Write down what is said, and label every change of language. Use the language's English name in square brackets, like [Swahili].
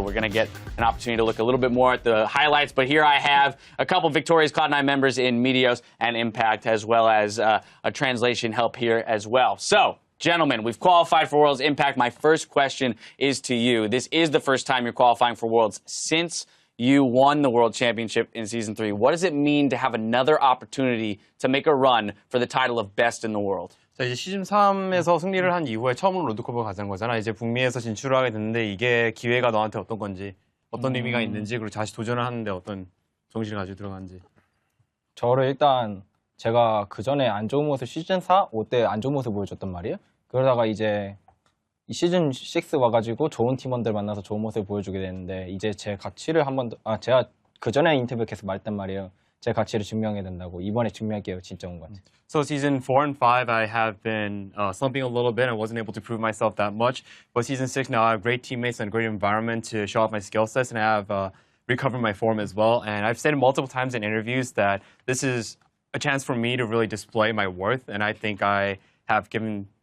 [English] We're going to get an opportunity to look a little bit more at the highlights, but here I have a couple victorious Cloud9 members in Meteos and Impact, as well as a translation help here as well. So, gentlemen, we've qualified for Worlds. Impact, my first question is to you. This is the first time you're qualifying for Worlds since you won the World Championship in Season 3. What does it mean to have another opportunity to make a run for the title of Best in the World? [Korean] 자, 이제 시즌 3에서 승리를 한 이후에 처음으로 롤드컵을 가진 거잖아. 이제 북미에서 진출을 하게 됐는데 이게 기회가 너한테 어떤 건지, 어떤 의미가 있는지, 그리고 다시 도전을 하는데 어떤 정신을 가지고 들어가는지. 저를 일단 제가 그 전에 안 좋은 모습 시즌 4, 5 때 안 좋은 모습 보여줬단 말이에요. 그러다가 이제 이 시즌 6 와가지고 좋은 팀원들 만나서 좋은 모습을 보여주게 되는데 이제 제 가치를 제가 그 전에 인터뷰 계속 말했단 말이에요. 제 가치를 증명해야 된다고. 이번에 증명할게요. 진짜 온 것 같아요. [English] So season 4 and 5, I have been slumping a little bit. I wasn't able to prove myself that much. But season 6 now, I have great teammates and a great environment to show off my skill sets, and I have recovered my form as well. And I've said multiple times in interviews that this is a chance for me to really display my worth, and I think I have been